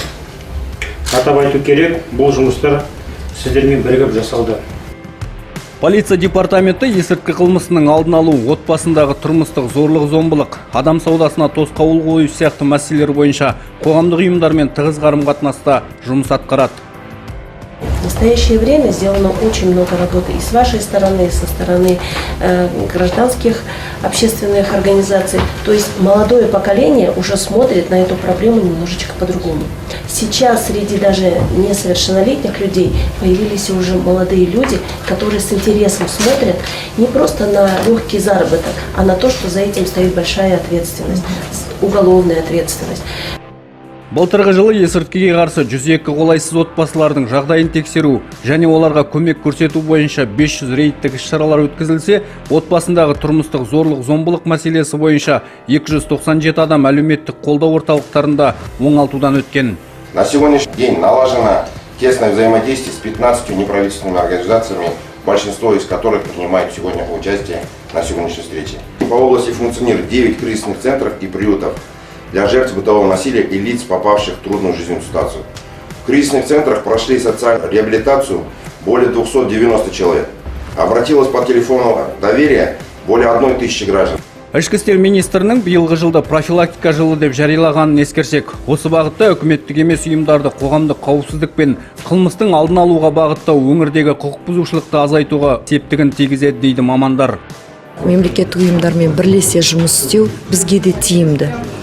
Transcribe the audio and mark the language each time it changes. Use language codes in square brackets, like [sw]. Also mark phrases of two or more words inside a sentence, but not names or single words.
[kk] Атап айту керек, бұл жұмыстар сіздермен бірігіп жасалды. Полиция департаменті есірткі қылмысының алдын алу, отбасындағы тұрмыстық зорлық-зомбылық, адам саудасына тосқауыл қою сияқты мәселелер бойынша қоғамдық ұйымдармен тығыз қарым-қатынаста жұмыс атқарады. [ru] В настоящее время сделано очень много работы и с вашей стороны, и со стороны гражданских общественных организаций. То есть молодое поколение уже смотрит на эту проблему немножечко по-другому. Сейчас среди даже несовершеннолетних людей появились уже молодые люди, которые с интересом смотрят не просто на легкий заработок, а на то, что за этим стоит большая ответственность, уголовная ответственность. [kk] Былтырғы жылы есірткіге қарсы 102 қолайсыз отбасылардың жағдайын тексеру және оларға көмек көрсету бойынша 500 рейдтік іс-шаралар өткізілсе, отбасындағы тұрмыстық зорлық-зомбылық мәселесі бойынша 297 адам әлеуметтік қолдау орталықтарында оңалтудан өткен. [ru] На сегодняшний день налажено тесное взаимодействие с 15 неправительственными организациями, большинство из которых принимает сегодня участие на сегодняшней встрече. По области функционирует 9 кризисных центров и приютов для жертв бытового насилия и лиц, попавших в трудную жизненную ситуацию. В кризисных центрах прошли социальную реабилитацию более 290 человек. Обратилось по телефону доверия более 1000 граждан. [kk] Ішкі істер министрінің биылғы жылда профилактика жылы деп жариялағанын ескерсек, осы бағытта үкіметтік емес ұйымдарды қоғамдық қауіпсіздік пен қылмыстың алдын алуға бағыттау өңірдегі құқық бұзушылықты азайтуға септігін тигізеді дейді мамандар. Мемлекеттік ұйымдармен бірлесе жұмыс істеу бізге де тиімді.